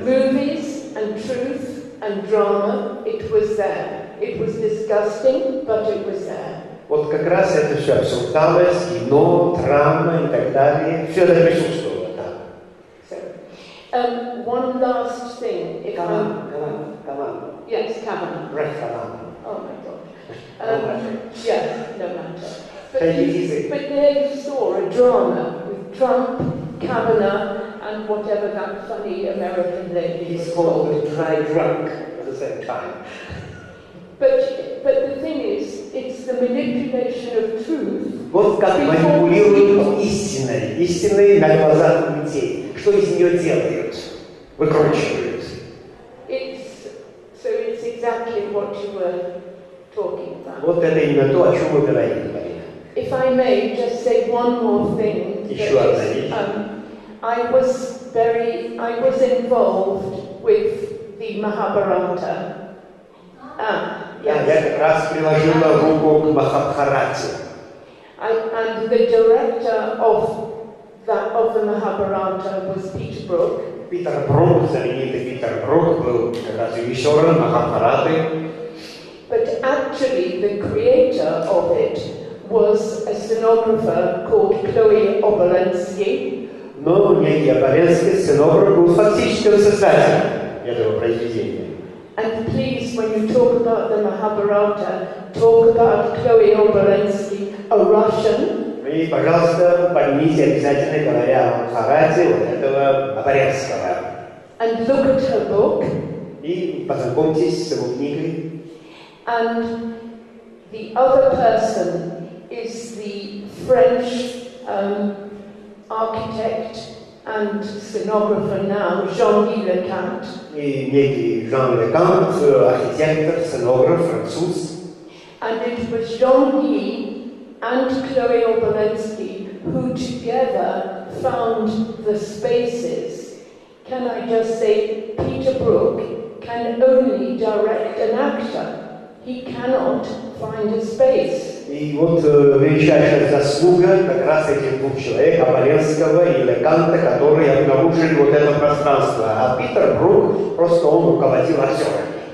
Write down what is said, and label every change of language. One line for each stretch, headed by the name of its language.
English: Movies and truth and drama, it was there. It was disgusting, but it was there.
Russian: Вот как раз это все обсуждалось, кино, драма и так далее. Все это присутствовало там.
English: So, one last thing. Kavanaugh. Yes, Kavanaugh. Brett Kavanaugh. Oh my God. Yeah, no matter. But easy. But there you saw a drama with Trump, Kavanaugh, and whatever that funny American lady was called. Dry drunk at the same time. But the thing is, it's the manipulation of truth.
Russian: Вот как манипулируют истиной на глазах людей. Что из нее делают? Выкручивают.
English: So it's exactly what you were talking about.
Russian: Вот это именно то, о чем мы говорим.
English: If I may just say one more thing.
Russian: Еще одна вещь.
English: I was involved with the Mahabharata. Yes.
Russian: Я как раз приложила руку к Махабхарате.
English: And the director of the Mahabharata was Peter Brook.
Russian: Питер Брук, знаменитый Питер Брук, был как раз режиссером Махабхараты.
English: But actually the creator of it was a scenographer called Chloe Obolensky.
Russian: Но некий Оболенский сценограф был фактическим создателем этого произведения.
English: And please, when you talk about the Mahabharata, talk about Chloe Obolensky, a Russian.
Russian: И, пожалуйста, поднимите обязательно, говоря о Махабхарате, вот этого Оболенского.
English: And look at her book.
Russian: И познакомьтесь с его книгой.
English: And the other person is the French architect and scenographer now, Jean-Guy Lecant.
Russian: И некий Жан Лекант, архитектор, сценограф, француз.
English: And it was Jean-Guy and Chloe Obolensky who together found the spaces. Can I just say, Peter Brook can only direct an actor. He cannot find a space.
Russian: И вот величайшая заслуга как раз этих двух человек, Оболенского и Леканта, которые обнаружили вот это пространство. А Питер Брук, просто он руководил актерами.